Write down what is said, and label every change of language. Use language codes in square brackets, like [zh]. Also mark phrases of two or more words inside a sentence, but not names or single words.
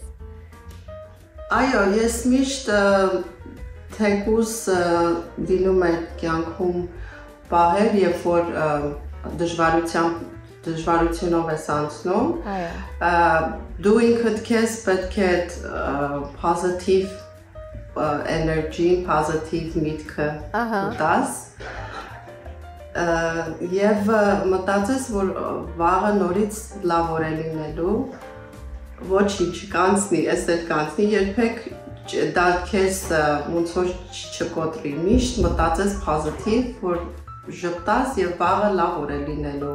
[hy] Այո, ես միշտ թեկուզ դինում եմ կյանքում պահեր, երբ որ դժվարությունով ես անցնում, դու ինքդ քեզ պետք է [en] positive energy, [hy] positive միտքը ուտաս եւ մտածես, որ վաղը նորից լավ օր է լինելու, ոչինչ կանցնի, էս էլ կանցնի, երբեք դա քեզ ոնց որ չկոտրի, միշտ մտածես positive, որ ժպտաս եւ վաղը լավ օր է լինելու։